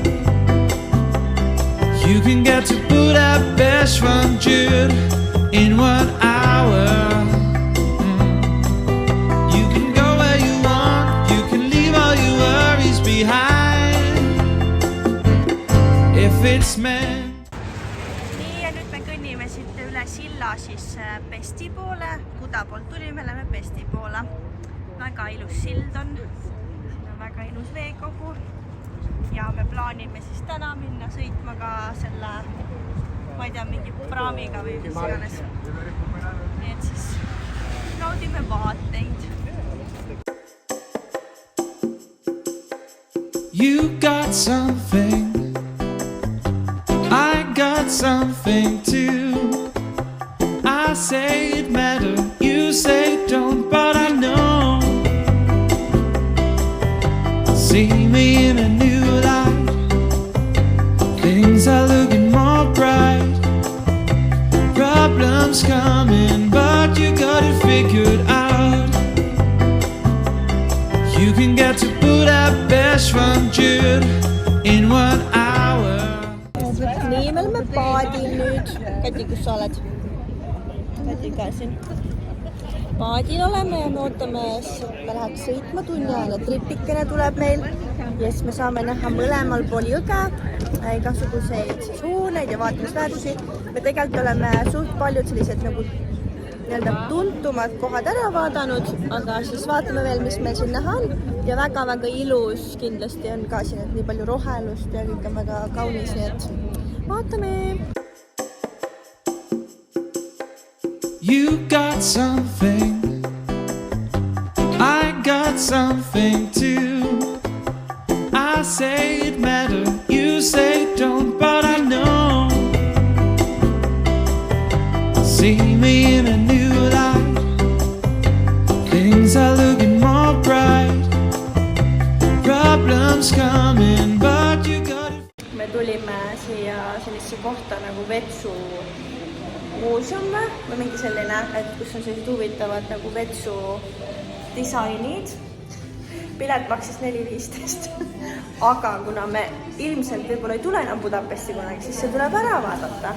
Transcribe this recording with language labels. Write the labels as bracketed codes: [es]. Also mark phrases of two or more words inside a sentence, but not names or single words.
[en] You can get to Budapest from June in 1 hour. You can go where you want, you can leave all your worries behind. If it's meant. [et] Nii ja nüüd me kõnnime siit üle silla siis Pesti poole. Buda poolt tulime, lähme Pesti poole. Väga ilus sild on, siin on väga ilus veekogu ja me plaanime siis täna minna sõitma ka selle ma ei tea, mingi praamiga või mis iganes. Nii et siis naudime vaateid. [en] You got something, I got something too. I say it matter, you say it don't, but I know. See me in a new light, things are looking more bright. Problems coming, but you got it figured out. You can get to Budapest from June in 1 hour. [et] Nii, me oleme paadil nüüd. Kati, kus sa oled? Kati ka siin. Paadil oleme ja me ootame, me läheks sõitma tunni aega. Tripikene tuleb meil ja siis me saame näha mõlemal pool jõge, igasuguseid hooneid ja vaatamisväärtusi. Me tegelikult oleme suht paljud sellised nagu tuntumad kohad ära vaadanud, aga siis vaatame veel, mis meil siin näha on. Ja väga-väga ilus kindlasti on ka siin, et nii palju rohelust ja kõik on väga kaunis, nii et vaatame. [en] You got something, I got something too. I say it matter, you say it don't, but I know. See me in a new light, things are looking more bright. Problems coming, but you got it. [et] Me tulime siia sellisse kohta nagu vetsu muuseum või mingi selline, et kus on sellised huvitavad nagu vetsu disainid. Pilet maksis 4.15, aga kuna me ilmselt võib-olla ei tule enam Budapesti kunagi, siis see tuleb ära vaadata.